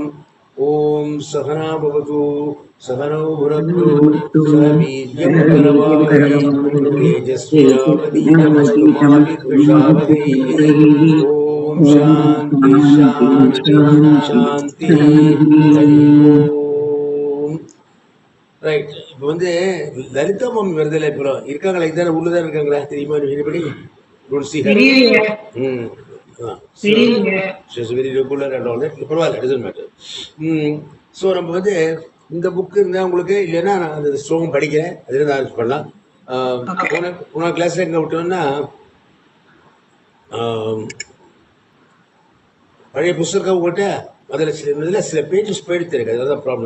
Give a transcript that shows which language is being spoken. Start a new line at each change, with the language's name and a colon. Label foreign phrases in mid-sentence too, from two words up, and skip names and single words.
Sanskrit: ओम सहना भवतु सहनौ भुनक्तु सह वीर्यं करवावहै तेजस्विनावधीतमस्तु मा विद्विषावहै। ओम शांति शांति शांति। हरि ओम। ரைட்.
Tamil: இப்போ லலிதா மாமி வருதில்ல, இப்போ இருக்காங்களா? இதுதானே உள்ளதான் இருக்காங்களா? தெரியுமா எனிபடி?
English: don't see her. She is very regular and all that. பரவாயில்ல, doesn't matter.
Tamil: ஸோ நம்ம இந்த புக்கு இருந்தால் உங்களுக்கு இல்லைன்னா நான் அந்த ஸ்லோகம் படிக்கிறேன், அதுலேருந்து ஆரம்பிச்சு பண்ணலாம். போன கிளாஸில் எங்கே விட்டோம்னா பழைய புஸ்தகம் உங்கள்கிட்ட அதில் சில பேஜஸ் போயிடுத்து இருக்கு, அதுதான் ப்ராப்ளம்.